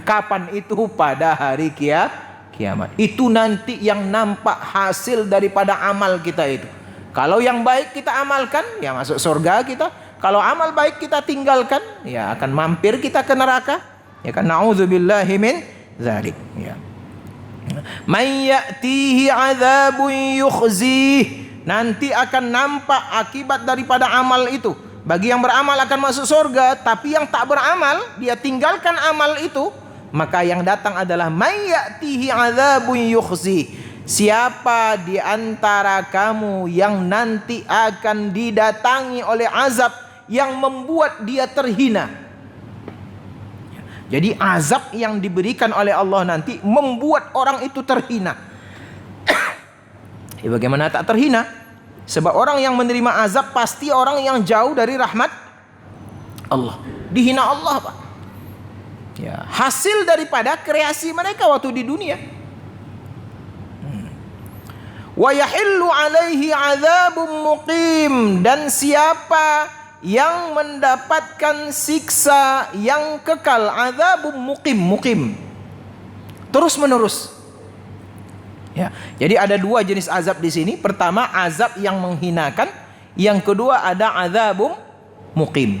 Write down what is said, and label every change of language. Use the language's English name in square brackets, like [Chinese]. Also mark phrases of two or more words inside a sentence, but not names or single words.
[Indonesian] Kapan itu? Pada hari kiamat. Itu nanti yang nampak hasil daripada amal kita itu. Kalau yang baik kita amalkan, ya masuk surga kita. Kalau amal baik kita tinggalkan, ya akan mampir kita ke neraka. Ya kan, [Arabic] نعوذ بالله من ذلك. Ya. من يأتيه عذاب يخزيه, [Indonesian] nanti akan nampak akibat daripada amal itu. Bagi yang beramal akan masuk surga, tapi yang tak beramal, dia tinggalkan amal itu, maka yang datang adalah [Arabic] من يأتيه عذاب يخزيه. [Indonesian] Siapa di antara kamu yang nanti akan didatangi oleh azab yang membuat dia terhina. Jadi azab yang diberikan oleh Allah nanti membuat orang itu terhina. Bagaimana tak terhina? Sebab orang yang menerima azab pasti orang yang jauh dari rahmat Allah. Dihina Allah, Pak. Ya, hasil daripada kreasi mereka waktu di dunia. [Arabic] ويحل عليه عذاب مقيم, [Indonesian] dan siapa yang mendapatkan siksa yang kekal, [Arabic] عذاب مقيم, [Indonesian] terus menerus. Ya, jadi ada dua jenis azab di sini. Pertama azab yang menghinakan, yang kedua ada [Arabic] عذاب مقيم.